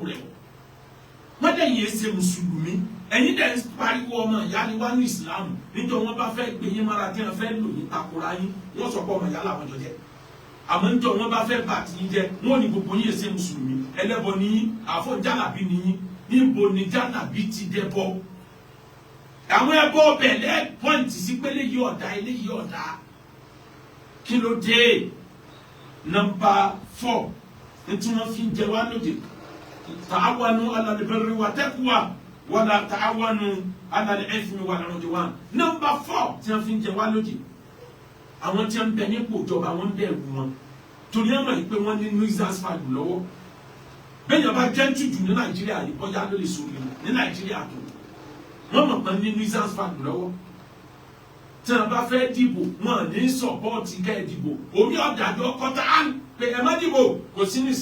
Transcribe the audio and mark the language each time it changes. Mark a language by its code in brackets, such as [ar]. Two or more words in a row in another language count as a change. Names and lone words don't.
[yo] rẹ̀ wọ́n lẹ́yìn ẹsẹ̀ mùsùlùmí ẹ̀yin dẹ̀ ń pariwo ọmọ ìyá ni wá ní ìsìlámù nítorí wọ́n bá fẹ́ gbé yín mára tí wọ́n fẹ́ lò yín takora yín wọ́n sọ pé ọmọ ìyá làwọn jọ jẹ́ àmọ́ níjọ́ wọn bá fẹ́ bà tí yín jẹ́ wọ́n ní gbogbo yín ẹsẹ̀ mùsùlùmí ẹlẹ́bọ ní yín àfọ jálàbí ní yín níbo ni jálàbí ti dẹ́bọ àwọn ẹbọ bẹ̀lẹ́ pọ́ǹtì sí pé eléyìí ọ̀dà kí ló dé. [ar] Number 4 [yo] ntí wọ́n fi ń jẹ wá lóde [ar] تعاونوا على البر و تقوى ولا تعاونوا على الإثم والعدوان. [yo] Number 4 tí wọ́n fi ń jẹ wá lóde àwọn tí wọ́n bẹ nípò ìjọba wọ́n bẹ̀rù wọn torí ẹ̀ mọ̀ pé wọ́n ní [en] nuisance fag [yo] lọ́wọ́ bẹ́ẹ̀ yẹn bá jẹ́ jùjù ní Nàìjíríà yìí bọ́yá ló lè sọ̀rọ̀ ní Nàìjíríà tó wọ́n mọ̀ pé ní [en] nuisance fag [yo] lọ́wọ́ tí wọ́n bá fẹ́ dìbò wọn ní sọ̀pọ́ọ̀tì kẹ́ ẹ̀ dìbò orí ọ̀dàjọ́ kọ́tà án pé ẹ má dìbò kò sí ní